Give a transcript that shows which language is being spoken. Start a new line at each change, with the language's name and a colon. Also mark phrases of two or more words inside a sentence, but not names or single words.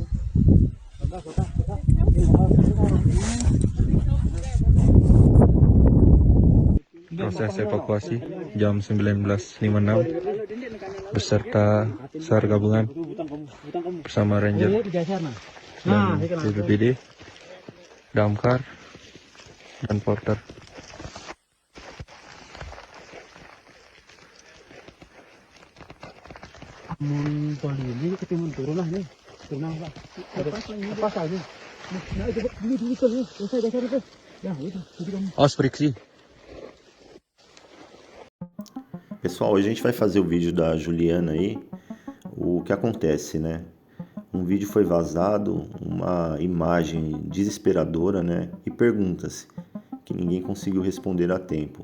Indonesian: Proses evakuasi jam 19.56 beserta SAR gabungan bersama Ranger dan BPBD, Damkar dan Porter. Mun toli ni ketemu turun lah ni. Tenang Pak. Apa saja. Nah, itu ni tu. Saya dah cari tu. Ya, itu. Aos friksi.
Portuguese: Pessoal, hoje a gente vai fazer o vídeo da Juliana aí. O que acontece, né? Um vídeo foi vazado, uma imagem desesperadora, né? E perguntas que ninguém conseguiu responder a tempo.